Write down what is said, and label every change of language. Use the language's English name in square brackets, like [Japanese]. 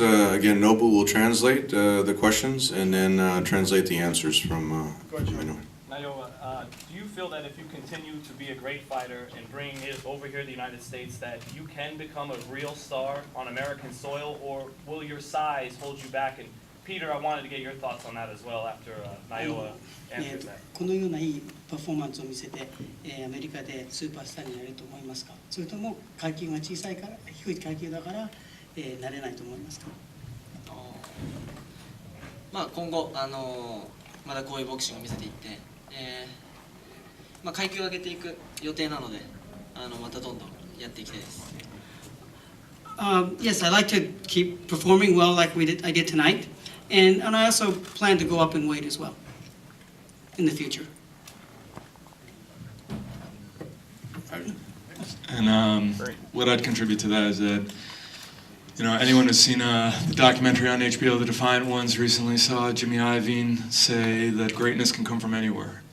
[English] Again, Nobu will translate the questions and then translate the answers from Inoue. Naoya, do you feel that if you continue to be a great fighter and bring it over here to the United States that you can become a real star on American soil, or will your size hold you back? And Peter, I wanted to get your thoughts on that as well after Naoya answered that. [Japanese] このようないいパフォーマンスを見せて、アメリカでスーパースターになれると思いますか？それとも階級が小さいから低い階級だから、なれないと思いますか？まあ、今後、まだこういうボクシングを見せていって、まあ、階級を上げていく予定なので、またどんどんやっていきたいです。 [English] Yes, I like to keep performing well like I did tonight, and I also plan to go up in weight as well in the future. And what I'd contribute to that is that, you know, anyone who's seen the documentary on HBO, The Defiant Ones, recently saw Jimmy Iovine say that greatness can come from anywhere.